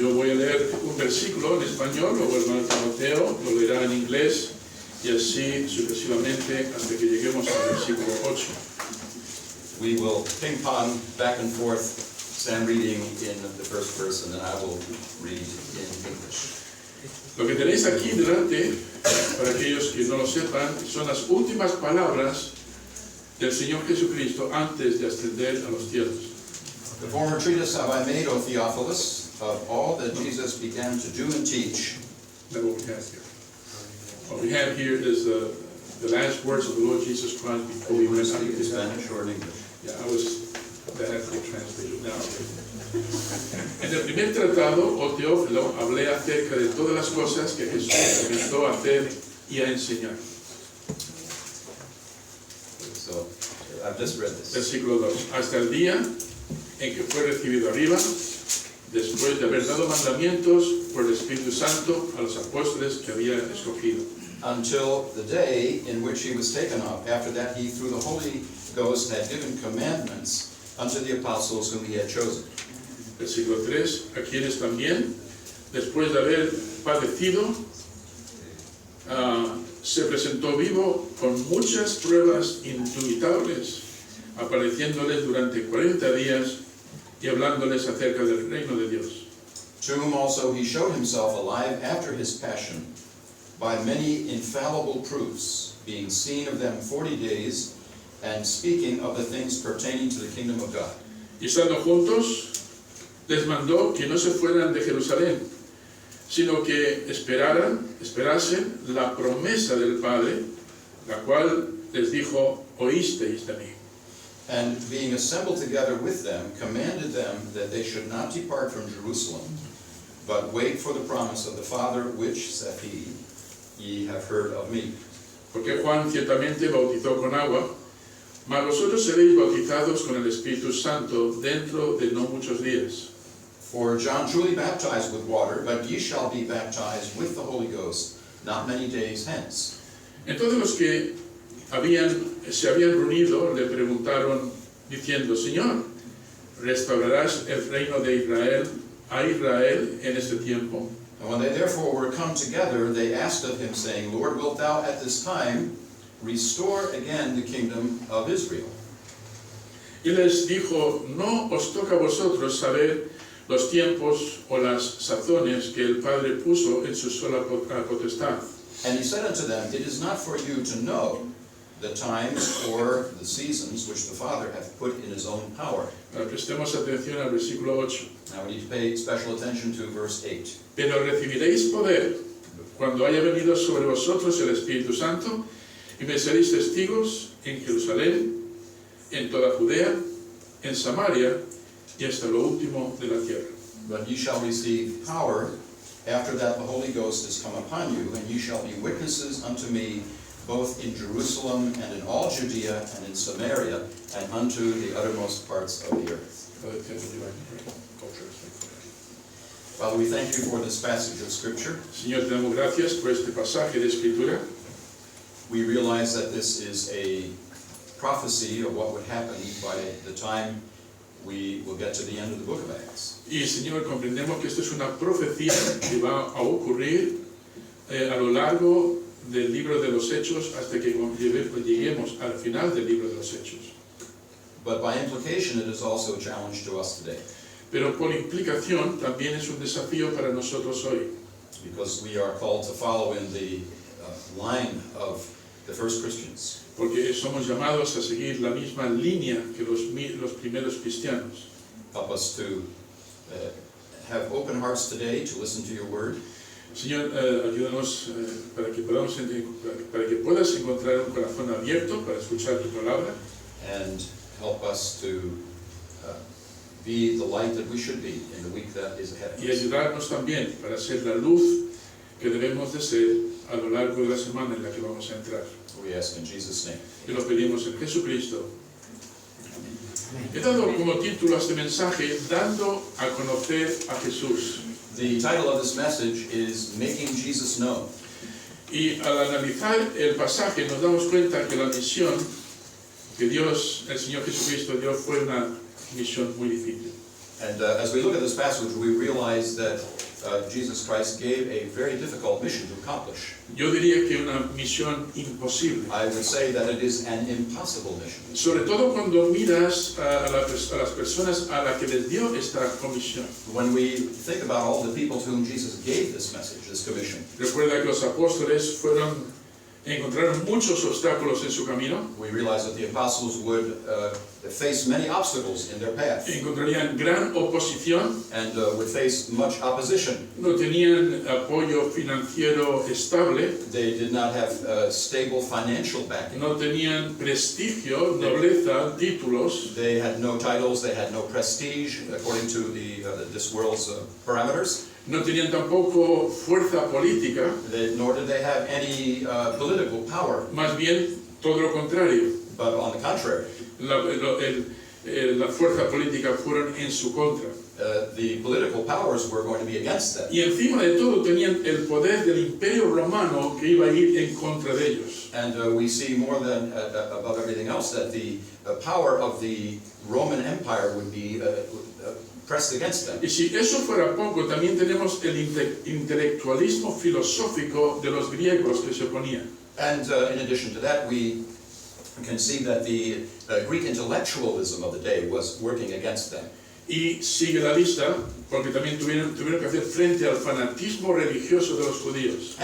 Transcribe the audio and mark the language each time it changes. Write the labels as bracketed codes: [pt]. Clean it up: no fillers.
[es] Yo voy a leer un versículo en español, luego el hermano Timoteo lo leerá en inglés y así sucesivamente hasta que lleguemos al versículo 8. [en] We will ping-pong back and forth, Sam reading in the first person, and I will read in English. [es] Lo que tenéis aquí delante, para aquellos que no lo sepan, son las últimas palabras del Señor Jesucristo antes de ascender a los cielos. [en] The former treatise have I made, O Theophilus, of all that Jesus began to do and teach. That's what we have here. What we have here is the last words of the Lord Jesus Christ before Are he you going went to out speak of in his life. Spanish or in English? Yeah, that has to be translated now. [es] En el primer tratado, o Teófilo, hablé acerca de todas las cosas que Jesús comenzó a hacer y a enseñar. [en] So, I've just read this. [es] Versículo 2. Hasta el día en que fue recibido arriba, después de haber dado mandamientos por el Espíritu Santo a los apóstoles que había escogido. [en] Until the day in which he was taken up. After that he, through the Holy Ghost, had given commandments unto the apostles whom he had chosen. [es] Versículo 3, a quienes también, después de haber padecido, se presentó vivo con muchas pruebas indubitables, apareciéndoles durante 40 días y hablándoles acerca del reino de Dios. [en] To whom also he showed himself alive after his passion, by many infallible proofs, being seen of them 40 days, and speaking of the things pertaining to the kingdom of God. [es] Y estando juntos, les mandó que no se fueran de Jerusalén, sino que esperasen la promesa del Padre, la cual les dijo, oísteis de mí. [en] And being assembled together with them, commanded them that they should not depart from Jerusalem, but wait for the promise of the Father, which, saith he, ye have heard of me. [es] Porque Juan ciertamente bautizó con agua, mas vosotros seréis bautizados con el Espíritu Santo dentro de no muchos días. [en] For John truly baptized with water, but ye shall be baptized with the Holy Ghost not many days hence. [es] Entonces los que se habían reunido le preguntaron diciendo, Señor, ¿restaurarás el reino de Israel a Israel en este tiempo? [en] And when they therefore were come together, they asked of him, saying, Lord, wilt thou at this time restore again the kingdom of Israel? [es] Y les dijo, no os toca a vosotros saber los tiempos o las sazones que el Padre puso en su sola potestad. [en] And he said unto them, It is not for you to know the times or the seasons which the Father hath put in his own power. [es] Ahora prestemos atención al versículo 8. [en] Now we need to pay special attention to verse 8. [es] Pero recibiréis poder cuando haya venido sobre vosotros el Espíritu Santo y me seréis testigos en Jerusalén, en toda Judea, en Samaria y hasta lo último de la tierra. [en] But ye shall receive power, after that the Holy Ghost is come upon you, and ye shall be witnesses unto me, both in Jerusalem and in all Judea and in Samaria, and unto the uttermost parts of the earth. Father, we thank you for this passage of Scripture. [es] Señor, te damos gracias por este pasaje de Escritura. [en] We realize that this is a prophecy of what would happen by the time we will get to the end of the book of Acts. [es] Y Señor, comprendemos que esto es una profecía que va a ocurrir a lo largo del libro de los Hechos hasta que lleguemos al final del libro de los Hechos. [en] But by implication, it is also a challenge to us today, [es] Pero por implicación también es un desafío para nosotros hoy, [en] because we are called to follow in the line of the first Christians. [es] porque somos llamados a seguir la misma línea que los primeros cristianos. [en] Help us to have open hearts today to listen to your word, [es] Señor, ayúdanos para que puedas encontrar un corazón abierto para escuchar tu palabra [en] and help us to be the light that we should be in the week that is ahead of [es] y [en] us. [es] ayudarnos también para ser la luz que debemos de ser a lo largo de la semana en la que vamos a entrar. [en] We ask in Jesus' name. [es] Y lo pedimos en Jesucristo. He dado como título a este mensaje, Dando a conocer a Jesús. [en] The title of this message is Making Jesus Known. [es] Y al analizar el pasaje nos damos cuenta que la misión que Dios, el Señor Jesucristo dio, fue una misión muy difícil. [en] And as we look at this passage, we realize that Jesus Christ gave a very difficult mission to accomplish. [es] Yo diría que una misión imposible. [en] I would say that it is an impossible mission. [es] Sobre todo cuando miras a las personas a las que les dio esta comisión. [en] When we think about all the people to whom Jesus gave this message, this commission, [es] Recuerda que los apóstoles encontraron muchos obstáculos en su camino. [en] we realize that the apostles would face many obstacles in their path [es] Encontrarían gran oposición. [en] and would face much opposition. [es] No tenían apoyo financiero estable. [en] They did not have stable financial backing. [es] No tenían prestigio, nobleza, títulos. [en] They had no titles, they had no prestige according to this world's parameters. [es] No tenían tampoco fuerza política. [en] Nor did they have any political power, [es] Más bien, todo lo contrario. [en] but on the contrary, [es] La fuerza política fueron en su contra. [en] the political powers were going to be against them. [es] Y encima de todo tenían el poder del imperio romano que iba a ir en contra de ellos. [en] And we see more than above everything else that the power of the Roman Empire would be pressed against them. [es] Y si eso fuera poco, también tenemos el intelectualismo filosófico de los griegos que se oponían. [en] And in addition to that, we can see that the Greek intellectualism of the day was working against them. [es] Y sigue la lista, porque también tuvieron que hacer frente al fanatismo religioso de los judíos.